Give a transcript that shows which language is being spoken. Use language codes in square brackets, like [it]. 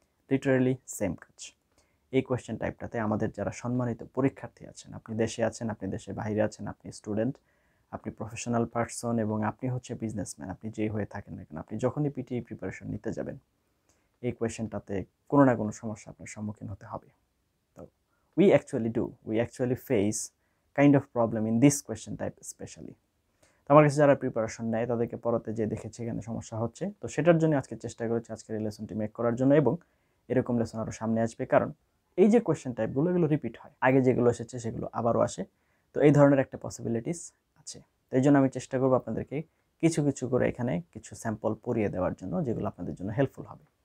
[bn] Literally same কাজ। এই question টাইপটাতে আমাদের যারা সম্মানিত পরীক্ষার্থী আছেন, আপনি দেশে আছেন, আপনি দেশের বাইরে আছেন, আপনি স্টুডেন্ট, আপনি প্রফেশনাল পারসন এবং আপনি হচ্ছে বিজনেসম্যান, আপনি যেই হয়ে থাকেন না কেন, আপনি যখনই পিটিই প্রিপারেশন নিতে যাবেন এই কোয়েশ্চেনটাতে কোনো না কোনো সমস্যা আপনার সম্মুখীন হতে হবে। [en] তো we actually face kind of problem in this question type especially. [bn] তো আমার কাছে যারা প্রিপারেশন নেয় তাদেরকে পড়াতে যে দেখেছি এখানে সমস্যা হচ্ছে, তো সেটার জন্য আজকে চেষ্টা করেছি আজকের এই লেসনটি মেক করার জন্য, এবং এরকম লেসন আরও সামনে আসবে, কারণ এই যে কোয়েশ্চেন টাইপগুলো এগুলো রিপিট হয়, আগে যেগুলো এসেছে সেগুলো আবারও আসে, তো এই ধরনের একটা পসিবিলিটিস আছে। তো এই জন্য আমি চেষ্টা করবো আপনাদেরকে কিছু কিছু করে এখানে কিছু স্যাম্পল পড়িয়ে দেওয়ার জন্য, যেগুলো আপনাদের জন্য হেল্পফুল হবে।